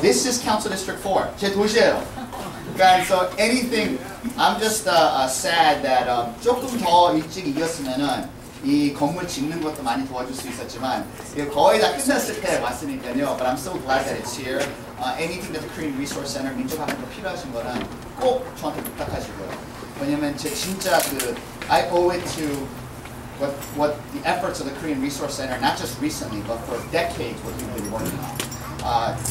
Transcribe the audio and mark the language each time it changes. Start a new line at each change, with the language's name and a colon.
English: This is Council District 4.
Korean: 제 도시예요. 그러니까
English: so anything. I'm just sad that
Korean: 조금 더 일찍 이겼으면은 이 건물 짓는 것도 많이 도와줄 수 있었지만 거의 다 끝났을 때 왔으니까요.
English: But I'm so glad that it's here. Anything that the Korean Resource Center,
Korean: 민족학교가 필요하신 거는 꼭 저한테 부탁하시고요. 왜냐면 제 진짜
English: I owe it to what the efforts of the Korean Resource Center, not just recently, but for decades, what you've been working on.